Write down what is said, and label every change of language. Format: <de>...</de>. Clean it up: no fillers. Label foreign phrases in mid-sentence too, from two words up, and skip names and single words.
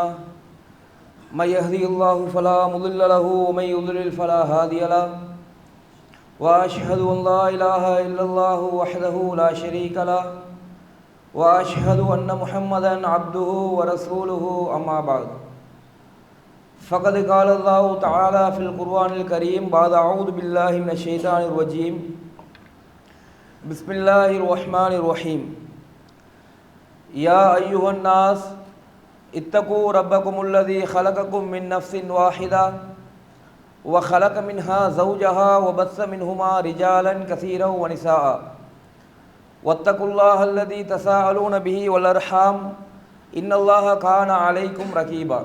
<ar>من يهده الله فلا مضل له ومن يضلل فلا هادي له. وأشهد أن لا إله إلا الله وحده لا شريك له وأشهد أن محمدا عبده ورسوله. أما بعد. فقد قال الله تعالى في القرآن الكريم بعد أعوذ بالله من الشيطان الرجيم بسم الله الرحمن الرحيم. يا أيها الناس اتقوا ربكم الذي خلقكم من نفس واحدة وخلق منها زوجها وبث منهما رجالا كثيرا ونساء واتقوا الله الذي تساءلون به والأرحام إن الله كان عليكم رقيبا.</ar>